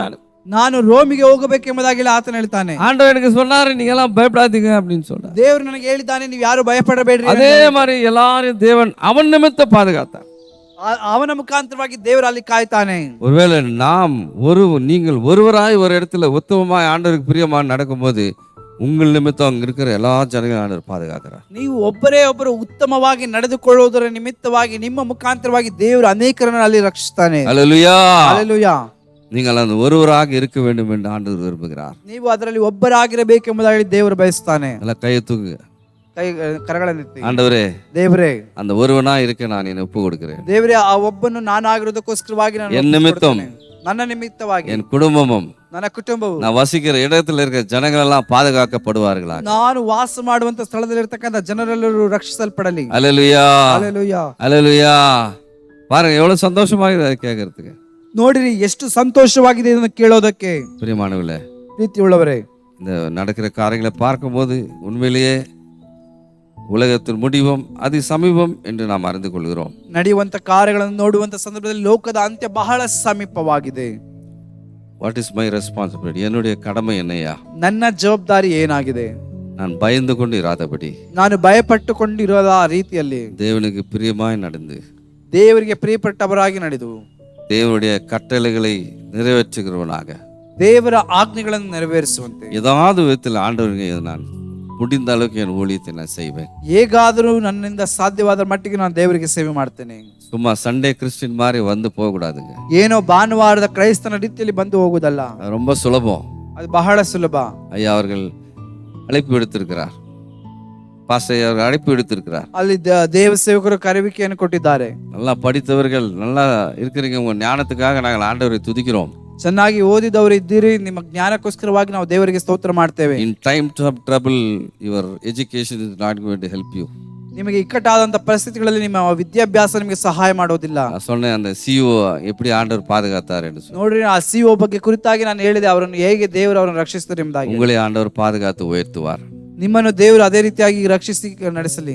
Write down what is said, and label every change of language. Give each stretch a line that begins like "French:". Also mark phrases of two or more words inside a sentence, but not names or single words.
Kannada: ನಾನು ರೋಮಿಗೆ ಹೋಗಬೇಕೆಂಬುದಾಗಿ ಆತನ ಹೇಳ್ತಾನೆ.
Tamil: ஆண்டவர் எனக்கு சொன்னாரு, நீங்க எல்லாம் பயப்படாதீங்க அப்படின்னு சொன்னார்.
Kannada: ದೇವರು ನನಗೆ ಹೇಳಿದ್ದಾನೆ, ನೀವು ಯಾರು ಭಯಪಡಬೇಡ್ರಿ.
Tamil: அதே மாதிரி எல்லாரும் தேவன் அவன் நிமித்த பாதுகாத்தார்.
Kannada: ಅವನ ಮುಖಾಂತರವಾಗಿ ದೇವರು ಅಲ್ಲಿ ಕಾಯ್ತಾನೆ.
Tamil: ஒருவேளை நீங்கள் ஒருவராய் ஒரு இடத்துல உத்தமமாய் ஆண்டவருக்கு பிரியமா நடக்கும்போது, உங்கள் நிமித்தம் அங்க இருக்கிற எல்லா ஜனங்களும் ஆண்டவர் பாதுகாக்கிறார்.
Kannada: ನೀವು ಒಬ್ಬರು ಉತ್ತಮವಾಗಿ ನಡೆದುಕೊಳ್ಳುವುದರ ನಿಮಿತ್ತವಾಗಿ ನಿಮ್ಮ ಮುಖಾಂತರವಾಗಿ ದೇವರು ಅನೇಕರನ್ನು ಅಲ್ಲಿ ರಕ್ಷಿಸ್ತಾನೆ.
Tamil: அல்லேலூயா.
Kannada: ಹಲ್ಲೆಲೂಯಾ.
Tamil: நீங்கள் அந்த ஒருவராக இருக்க வேண்டும் என்று ஆண்டவர் விரும்புகிறார்.
Kannada: ನೀವು ಅದರಲ್ಲಿ ಒಬ್ಬರಾಗಿರಬೇಕೆಂಬುದಾಗಿ ದೇವರು ಬಯಸ್ತಾನೆ.
Tamil: ಎಲ್ಲ கையை தூக்கு,
Kannada: ಕರಗಳನ್ನೆತ್ತಿ,
Tamil: ஆண்டவரே
Kannada: ದೇವರೇ,
Tamil: அந்த ஒருவனா இருக்க நான் என்னை ஒப்பு கொடுக்கிறேன்.
Kannada: ದೇವರೇ, ಆ ಒಬ್ಬನು ನಾನಾಗಿರೋದಕ್ಕೋಸ್ಕರವಾಗಿ ನಾನು
Tamil: என் நிமித்தம்,
Kannada: ನನ್ನ ನಿಮಿತ್ತವಾಗಿ
Tamil: என் குடும்பமும்,
Kannada: ನನ್ನ ಕುಟುಂಬವು,
Tamil: நான் வசிக்கிற இடத்துல இருக்கிற ஜனங்கள் எல்லாம் பாதுகாக்கப்படுவார்களா.
Kannada: ನಾನು ವಾಸ ಮಾಡುವಂತ ಸ್ಥಳದಲ್ಲಿರ್ತಕ್ಕಂಥ ಜನರೆಲ್ಲರೂ ರಕ್ಷಿಸಲ್ಪಡಲಿ.
Tamil: அல்லேலூயா.
Kannada: ಹಲ್ಲೆಲೂಯಾ.
Tamil: அல்லேலூயா. பாருங்க எவ்வளவு சந்தோஷமாக இருக்கு கேட்கறதுக்கு.
Kannada: ನೋಡಿರಿ ಎಷ್ಟು ಸಂತೋಷವಾಗಿದೆ ಇದನ್ನು ಕೇಳೋದಕ್ಕೆ.
Tamil: பிரியமானவர்களே,
Kannada: ಪ್ರೀತಿಯುಳ್ಳವರೇ,
Tamil: இந்த நடக்கிற காரியங்களை பார்க்கும்போது உண்மையிலேயே உலகத்தின் முடிவும் அதி சமீபம் என்று நாம் அறிந்து கொள்கிறோம்.
Kannada: ನಡೆಯುವಂತ ಕಾರ್ಯಗಳನ್ನು ನೋಡುವಂತ ಸಂದರ್ಭದಲ್ಲಿ ಲೋಕದ ಅಂತ್ಯ ಬಹಳ ಸಮೀಪವಾಗಿದೆ.
English: What is my responsibility?
Tamil: என்னுடைய கடமை என்னையா?
Kannada: ನನ್ನ ಜವಾಬ್ದಾರಿ ಏನಾಗಿದೆ?
Tamil: நான் பயந்து கொண்டு இராதபடி,
Kannada: ನಾನು ಭಯಪಟ್ಟುಕೊಂಡಿರೋದ ರೀತಿಯಲ್ಲಿ
Tamil: தேவனுக்கு பிரியமாய் நடந்து,
Kannada: ದೇವರಿಗೆ ಪ್ರಿಯಪಟ್ಟವರಾಗಿ ನಡೆದು,
Tamil: தேவனுடைய கட்டளைகளை நிறைவேற்றுகிறவனாக,
Kannada: ದೇವರ ಆಜ್ಞೆಗಳನ್ನು ನೆರವೇರಿಸುವಂತೆ
Tamil: ஏதாவது விதத்தில் ஆண்டவருக்கு நான் முடிந்த அளவுக்கு என் ஊழியத்தை நான் செய்வேன்.
Kannada: ಹೇಗಾದರೂ ನನ್ನಿಂದ ಸಾಧ್ಯವಾದ ಮಟ್ಟಿಗೆ ನಾನು ದೇವರಿಗೆ ಸೇವೆ ಮಾಡ್ತೇನೆ.
Tamil: சும்மா
English: Sunday Christian
Tamil: மாதிரி வந்து போக கூடாதுங்க.
Kannada: ಏನೋ ಭಾನುವಾರದ ಕ್ರೈಸ್ತನ ರೀತಿಯಲ್ಲಿ ಬಂದು ಹೋಗುದಲ್ಲ.
Tamil: அது ரொம்ப சுலபம்.
Kannada: ಅದು ಬಹಳ ಸುಲಭ.
Tamil: ஐயா அவர்கள் அழைப்பு எடுத்திருக்கிறார், பாஸ்டர் அவர்கள் அழைப்பு எடுத்திருக்கிறார்.
Kannada: ಅಲ್ಲಿ ದೇವ ಸೇವಕರು ಕರೆವಿಕೆಯನ್ನು ಕೊಟ್ಟಿದ್ದಾರೆ.
Tamil: நல்லா படித்தவர்கள், நல்லா இருக்கிறீங்க, உங்க ஞானத்துக்காக நாங்கள் ஆண்டவரை துதிக்கிறோம்.
Kannada: ಚೆನ್ನಾಗಿ ಓದಿದವರು ಇದ್ದೀರಿ, ನಿಮ್ಮ ಜ್ಞಾನಕ್ಕೋಸ್ಕರವಾಗಿ ನಾವು ದೇವರಿಗೆ ಸ್ತೋತ್ರ ಮಾಡ್ತೇವೆ.
English: In time of trouble your education is not going to help you.
Kannada: ನಿಮಗೆ ಇಕ್ಕಟ್ಟಾದಂತ ಪರಿಸ್ಥಿತಿಗಳಲ್ಲಿ ನಿಮ್ಮ ವಿದ್ಯಾಭ್ಯಾಸ ನಿಮಗೆ ಸಹಾಯ ಮಾಡೋದಿಲ್ಲ.
Tamil: நான் சொன்னேன், அந்த CEO எப்படி ஆண்டவர் பாதுகாத்தார் என்று சொன்னேன்.
Kannada: ನೋಡ್ರಿ, ಆ ಸಿಒ ಬಗ್ಗೆ ಕುರಿತಾಗಿ ನಾನು ಹೇಳಿದೆ, ಅವರನ್ನು ಹೇಗೆ ದೇವರು ಅವರನ್ನು ರಕ್ಷಿಸ್ತಾರೆ ಎಂಬುದಾಗಿ.
Tamil: உங்களை ஆண்டவர் பாதுகாத்து உயர்த்துவார்.
Kannada: ನಿಮ್ಮನ್ನು ದೇವರು ಅದೇ ರೀತಿಯಾಗಿ ರಕ್ಷಿಸಿ ನಡೆಸಲಿ.